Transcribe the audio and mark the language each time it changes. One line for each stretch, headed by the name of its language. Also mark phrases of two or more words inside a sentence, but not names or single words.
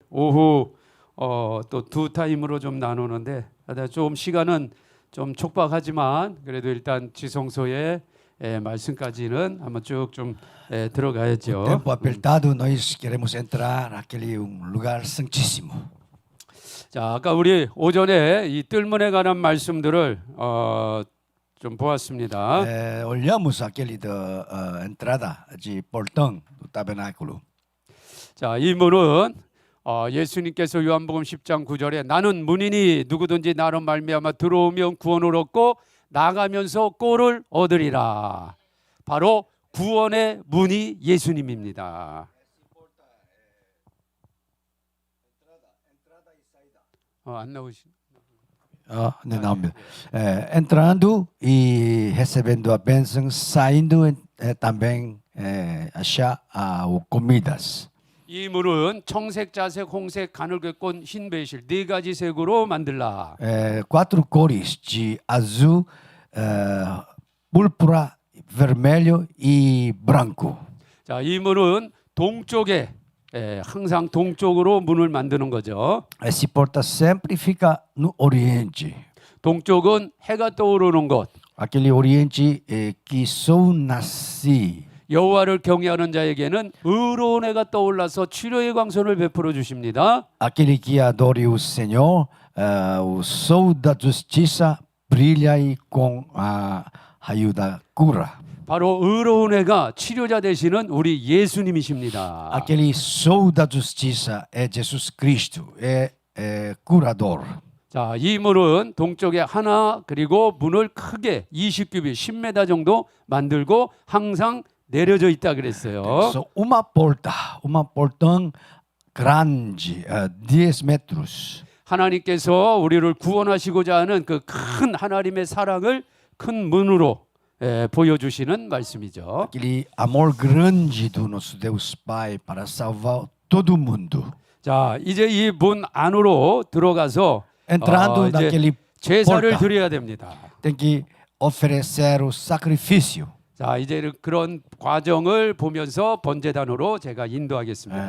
Korean: 오후 또 두 타임으로 좀 나누는데 좀 시간은 좀 촉박하지만 그래도 일단 지성소의 말씀까지는 한번 쭉 좀 들어가야죠.
Portuguese: Tempo apertado, nós queremos entrar naquele lugar santíssimo.
Korean: 자, 아까 우리 오전에 이 뜰문에 관한 말씀들을 좀 보았습니다.
Portuguese: Olhamos aquele da entrada de portão do tabernáculo.
Korean: 자, 이 문은 예수님께서 요한복음 10장 9절에 나는 문이니 누구든지 나로 말미암아 들어오면 구원을 얻고 나가면서 꼴을 얻으리라. 바로 구원의 문이 예수님입니다. 안 나오시.
Portuguese: Não, entrando e recebendo a bênção, saindo também achar comidas.
Korean: 이 문은 청색, 자색, 홍색, 가늘게꼰, 흰 배실 네 가지 색으로 만들라.
Portuguese: Quatro cores de azul, púrpura, vermelho e branco.
Korean: 자, 이 문은 동쪽에 항상 동쪽으로 문을 만드는 거죠.
Portuguese: Essa porta sempre fica no oriente.
Korean: 동쪽은 해가 떠오르는 곳.
Portuguese: Aquele oriente que sol nasce.
Korean: 여호와를 경외하는 자에게는 의로운 해가 떠올라서 치료의 광선을 베풀어 주십니다.
Portuguese: Aquele que adore o Senhor, o sol da justiça brilha e com a raio da cura.
Korean: 바로 의로운 해가 치료자 되시는 우리 예수님이십니다.
Portuguese: Aquele sol da justiça é Jesus Cristo, é curador.
Korean: 자, 이 문은 동쪽에 하나 그리고 문을 크게 20규빗 10m 정도 만들고 항상 내려져 있다 그랬어요.
Portuguese: So, uma portão grande, 10 metros.
Korean: 하나님께서 우리를 구원하시고자 하는 그 큰 하나님의 사랑을 큰 문으로 보여주시는 말씀이죠.
Portuguese: Aquele amor grande do nosso Deus Pai para salvar todo mundo.
Korean: 자, 이제 이 문 안으로 들어가서
Portuguese: Entrando
Korean: 이제
Portuguese: naquele
Korean: 제사를
Portuguese: porta,
Korean: 드려야 됩니다.
Portuguese: tem que oferecer o sacrifício.
Korean: 자, 이제 그런 과정을 보면서 번제단으로 제가 인도하겠습니다.